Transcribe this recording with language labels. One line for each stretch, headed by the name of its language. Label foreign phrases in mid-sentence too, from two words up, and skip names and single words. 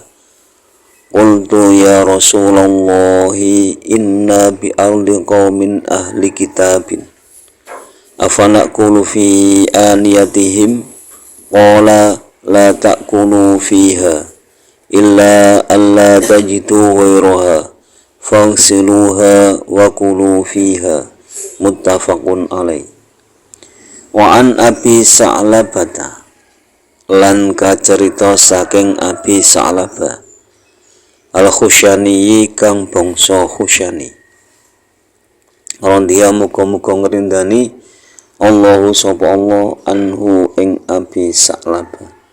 Arabic: قلت يا رسول الله إنا بأرض قوم أهل كتاب أفنأكل في آنيتهم قال لا تأكلوا فيها إلا ألا تجدوا غيرها فاغسلوها وكلوا فيها متفق عليه. وعن أبي ثعلبة
Javanese: lan kacerita saking Abi Sa'labah al-Khushani kang bangsa Khushani radhiya muga-muga ngrindani Allahu sapa Allah anhu ing Abi Sa'labah.